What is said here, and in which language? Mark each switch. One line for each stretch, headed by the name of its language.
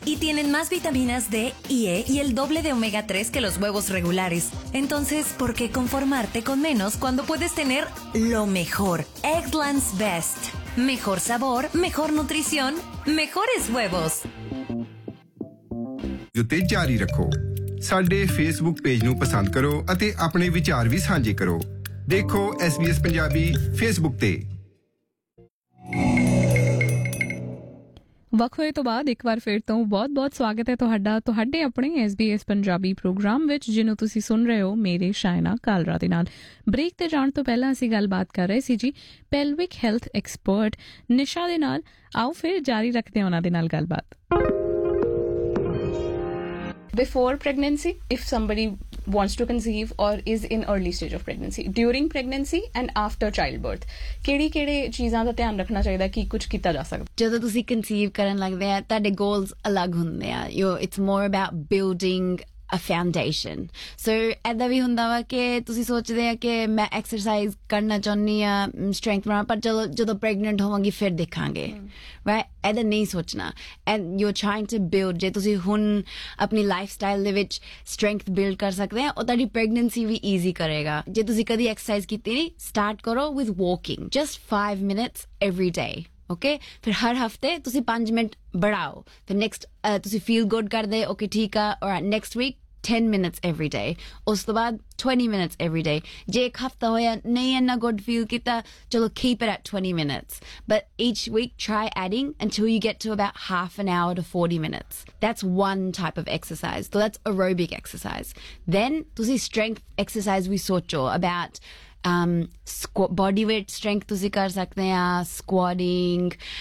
Spanish: Y tienen más vitaminas D y E y el doble de omega 3 que los huevos regulares. Entonces, ¿por qué conformarte con menos cuando puedes tener lo mejor? Eggland's Best. Mejor sabor, mejor nutrición, mejores huevos.
Punjabi: ਉਤੇ ਜਾਰੀ ਰੱਖੋ ਸਾਡੇ Facebook page ਨੂੰ ਪਸੰਦ ਕਰੋ ਅਤੇ ਆਪਣੇ ਵਿਚਾਰ ਵੀ ਸਾਂਝੇ ਕਰੋ ਦੇਖੋ SBS ਪੰਜਾਬੀ ਫੇਸਬੁੱਕ ਤੇ ਵਕਤ ਹੋਏ ਤੋਂ ਬਾਅਦ ਇੱਕ ਵਾਰ ਫਿਰ ਤੋਂ ਬਹੁਤ ਬਹੁਤ ਸਵਾਗਤ ਹੈ ਤੁਹਾਡਾ ਤੁਹਾਡੇ ਆਪਣੇ SBS ਪੰਜਾਬੀ ਪ੍ਰੋਗਰਾਮ ਵਿੱਚ ਜਿਹਨੂੰ ਤੁਸੀਂ ਸੁਣ ਰਹੇ ਹੋ ਮੇਰੇ ਸ਼ਾਇਨਾ ਕਾਲਰਾ ਦੇ ਨਾਲ ਬ੍ਰੇਕ ਤੇ ਜਾਣ ਤੋਂ ਪਹਿਲਾਂ ਅਸੀਂ ਗੱਲਬਾਤ ਕਰ ਰਹੇ ਸੀ ਜੀ ਪੈਲਵਿਕ ਹੈਲਥ ਐਕਸਪਰਟ ਨਿਸ਼ਾ ਦੇ ਨਾਲ ਆਓ ਫਿਰ ਜਾਰੀ ਰੱਖਦੇ ਹਾਂ ਉਹਨਾਂ ਦੇ ਨਾਲ ਗੱਲਬਾਤ
English: Before pregnancy, if somebody wants to conceive or is in early stage of pregnancy, during pregnancy and after childbirth,
Punjabi: ਕਿਹੜੀ ਚੀਜ਼ਾਂ ਦਾ ਧਿਆਨ ਰੱਖਣਾ ਚਾਹੀਦਾ ਕਿ ਕੁਝ ਕੀਤਾ ਜਾ ਸਕਦਾ ਜਦੋਂ ਤੁਸੀਂ ਕੰਸੀਵ ਕਰਨ ਲੱਗਦੇ ਆ ਤੁਹਾਡੇ ਗੋਲਸ ਅਲੱਗ ਹੁੰਦੇ ਆ
English: yo it's more about building a foundation
Punjabi: ਸੋ ਏਦਾਂ ਵੀ ਹੁੰਦਾ ਵਾ ਕਿ ਤੁਸੀਂ ਸੋਚਦੇ ਆ ਕਿ ਮੈਂ ਐਕਸਰਸਾਈਜ਼ ਕਰਨਾ ਚਾਹੁੰਦੀ ਹਾਂ ਸਟਰੈਂਥ ਬਣਾਉਣਾ ਪਰ ਚਲੋ ਜਦੋਂ ਪ੍ਰੈਗਨੈਂਟ ਹੋਵਾਂਗੀ ਫਿਰ ਦੇਖਾਂਗੇ ਵੈ ਏਦਾਂ ਨਹੀਂ ਸੋਚਣਾ
English: and you're trying to build
Punjabi: ਜੇ ਤੁਸੀਂ ਹੁਣ ਆਪਣੀ ਲਾਈਫ ਸਟਾਈਲ ਦੇ ਵਿੱਚ ਸਟਰੈਂਥ ਬਿਲਡ ਕਰ ਸਕਦੇ ਆ ਉਹ ਤੁਹਾਡੀ ਪ੍ਰੈਗਨੈਂਸੀ ਵੀ ਈਜ਼ੀ ਕਰੇਗਾ ਜੇ ਤੁਸੀਂ ਕਦੀ ਐਕਸਰਸਾਈਜ਼ ਕੀਤੀ ਨਹੀਂ ਸਟਾਰਟ ਕਰੋ
English: with walking just 5 minutes every day
Punjabi: okay ਫਿਰ ਹਰ ਹਫ਼ਤੇ ਤੁਸੀਂ 5 ਮਿੰਟ ਬੜਾਓ ਫਿਰ ਨੈਕਸਟ ਤੁਸੀਂ ਫੀਲ ਗੁੱਡ ਕਰਦੇ ਓਕੇ ਠੀਕ ਆ ਔਰ
English: Next week 10 minutes every day.
Punjabi: Us the baad
English: 20 minutes every day.
Punjabi: Je ek hafta hoya nahi enna good feel kita, chalo
English: keep it at 20 minutes. But each week try adding until you get to about half an hour to 40 minutes. That's one type of exercise. So that's aerobic exercise.
Punjabi: Then tusi strength exercise we socho
English: about body weight strength
Punjabi: tusi kar sakte ha, squatting.